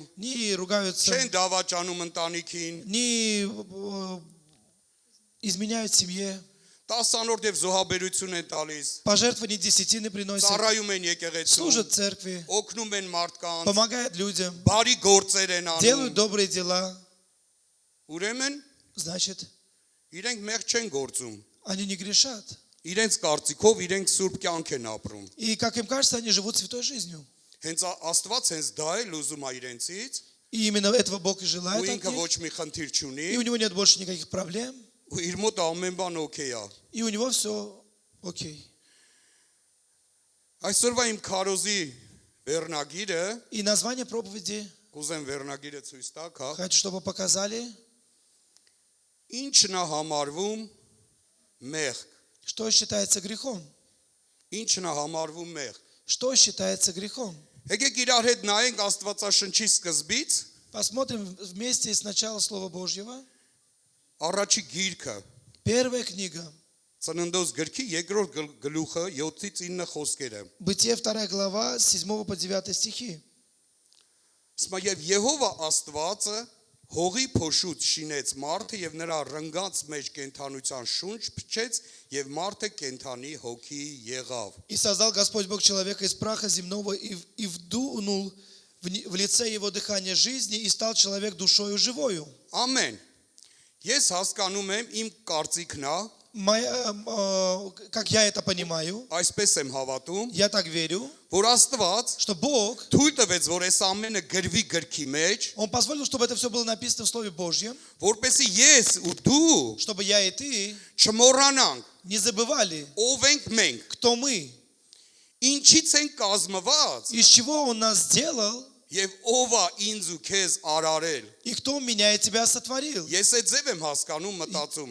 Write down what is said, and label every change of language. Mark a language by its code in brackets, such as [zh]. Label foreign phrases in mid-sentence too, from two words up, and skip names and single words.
[ru] не ругаются, [hy] չեն դավաճանում ընտանիքին, [ru] не изменяют семье, [hy] 10-րդ եւ զոհաբերություն են տալիս, [ru] пожертвования десятины приносят, [hy] ծառայում են եկեղեցում, [ru] служат церкви, [hy] օգնում են մարդկանց, [ru] помогают людям, [hy] բարի գործեր են [ru] делают [hy] անում։ [ru] добрые дела. [hy] Ուրեմն [ru] Значит, [hy] իրենք մեղ չեն գործում։ [ru] они не грешат. [hy] Իրենց կարծիքով իրենք սուրբ կյանք են ապրում։ [ru] И, как им кажется, они живут святой жизнью. [hy] Հենց Աստված հենց դա է լուզում է իրենցից, [ru] И именно этого Бог и [hy] ու [ru] желает от [hy] ինքը [ru] них. [hy] ոչ մի խնդիր չունի, [ru] И у него нет больше никаких проблем. [hy] ու իր մոտ ամեն բան օքեյ է։ [ru] И у него все окей. [hy] Այսօրվա իմ քարոզի վերնագիրը, [ru] И название проповеди, [hy] կուզեմ վերնագիրը ցույց տաք, հա։ [ru] хочу, чтобы показали, [hy] Ինչն է համարվում մեղք։ [ru] что считается грехом. [hy] Ինչն է համարվում մեղք։ [ru] Что считается грехом. [hy] Եկեք իրար հետ նայենք Աստվածաշնչի սկզբից, [ru] Посмотрим вместе с начала Слова Божьего. [hy] առաջի գիրքը, [ru] Первая книга. [hy] Ծննդոց գրքի երկրորդ գլուխը 7-ից 9 խոսքերը։ [ru] Бытие 2 глава, с 7 по 9 стихи. [hy] Սմա եւ Եհովա Աստվածը հողի փոշուց շինեց մարդը եւ նրա ռնգած մեջ կենթանության շունչ փչեց եւ մարդը կենթանի հոգի եղավ։ [ru] И создал Господь Бог человека из праха земного и вдунул в лице его дыхание жизни, и стал человек душою живою. [hy] Ամեն։ Ես հասկանում եմ իմ կարծիքն է, [ru] Как я это понимаю, [hy] այսպես եմ հավատում, [ru] я так верю, [hy] որ Աստված [ru] что Бог, [hy] թույլ տվեց, որ այս ամենը գրվի գրքի մեջ, [ru] Он позволил, чтобы это все было написано в Слове Божьем, [hy] որպեսզի ես ու դու [ru] чтобы я и ты [hy] չմոռանանք, [ru] не забывали, [hy] ով ենք մենք, [ru] кто мы, [hy] ինչից ենք կազմված [ru] из чего Он нас сделал, [hy] եւ ով է ինձ ու քեզ արարել։ [ru] и кто меня и тебя сотворил. [hy] Ես այդ ձև եմ հասկանում, մտածում,